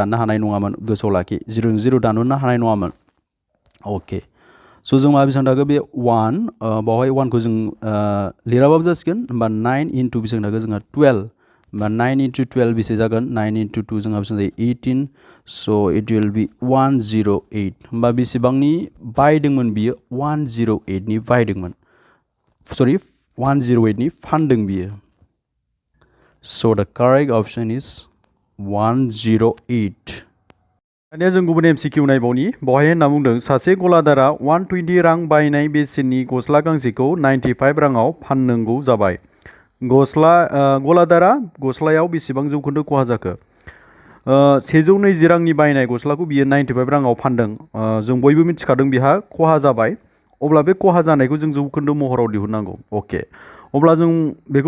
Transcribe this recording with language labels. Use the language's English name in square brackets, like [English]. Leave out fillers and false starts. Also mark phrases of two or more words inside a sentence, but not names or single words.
[Bodo] दाननो हानाय नङामोन गोसोआव लाखि 0 जों 0 दाननो हानाय नङामोन अके स' जों मा बेसेबां थाखो बे 1 बावहाय 1 खौ जों लिराबाबो जासिगोन होमबा 9 into बेसेबां थाखो जोंहा 12 होमबा 9 into 12 बेसे जागोन 9 into 2 जोंहा बेसेबां जायो 18 स' [English] it will be 108 [Bodo] होमबा बेसेबांनि बायदोंमोन बियो 108 नि बायदोंमोन सरि 108 नि फानदों बियो [English] So the correct option is 108. [Bodo] दानिया जों गुबुन एमसिकिउ नायबावनि बहाय होनना बुंदों सासे गलादारा 120 रां बायनाय बेसेननि गस्ला गांसेखौ 95 राङाव फाननांगौ जाबाय गलादारा गस्लायाव बेसेबां जौखोन्दो खहा जाखो 120 रांनि बायनाय गस्लाखौ बियो 95 राङाव फानदों जों बयबो मिथिखादों बिहा खहा जाबाय अब्ला बे खहा जानायखौ जों जौखोन्दो महराव दिहुननांगौ अके अब्ला जों बेखौ